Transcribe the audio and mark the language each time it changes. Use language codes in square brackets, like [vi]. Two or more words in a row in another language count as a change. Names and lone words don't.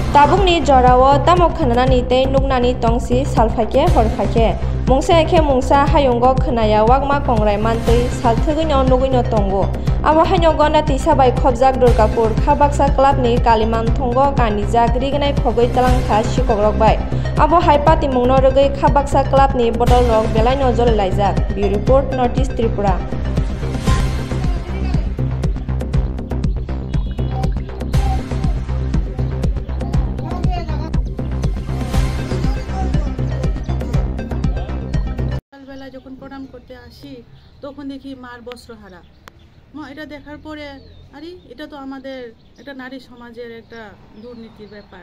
[trp] Tabungni jorao tamok khanani tei nugnani tongsi salfaike horfaike mungsa eke mungsa hayungo khnaya wagma kongrai mantui salthugino nugino tongo abo haino gona tisa bai khobjak Durgapur Khabaksa Club ni Kaliman thongo kanijak rignai phogoi talangkha sikogrok bai abo haipati mungno rogoi Khabaksa Club ni botol rok belai no jole laijak [en] Bureau Report [trp] Northeast Tripura [bn] যখন প্রণাম করতে আসি তখন দেখি মার বস্ত্রহারা মা এটা দেখার পরে আরে এটা তো আমাদের একটা নারী সমাজের একটা দুর্নীতির ব্যাপার।